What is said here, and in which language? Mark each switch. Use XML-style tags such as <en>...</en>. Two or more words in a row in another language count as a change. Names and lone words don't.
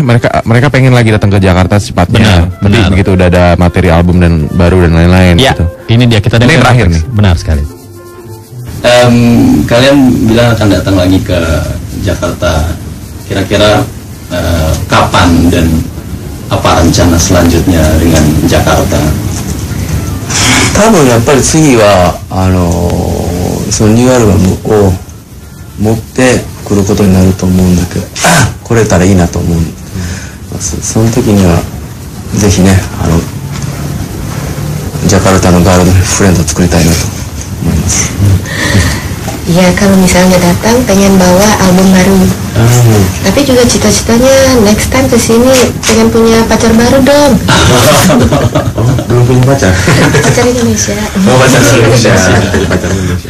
<id>Mereka pengen lagi datang ke Jakarta secepatnya. Tapi begitu udah ada materi album dan baru dan lain-lain. Ya, gitu. ini dia kita Ini terakhir nih. Benar sekali. Kalian bilang akan datang lagi ke Jakarta. Kira-kira kapan dan apa rencana selanjutnya dengan Jakarta?</id> <ja>多分やっぱり次はそのニューアルバムを持ってくることになると思うんだけど来れたらいいなと思う、その時にはぜひねジャカルタのガールドフレンドを作りたいなと思います。</ja> <id>Ya kalau misalnya datang pengen bawa album baru. Tapi juga cita-citanya</id> <en>next time</en> <id>kesini pengen punya pacar baru dong. Belum punya pacar? Pacar Indonesia. Oh, pacar Indonesia. Pacar Indonesia.</id>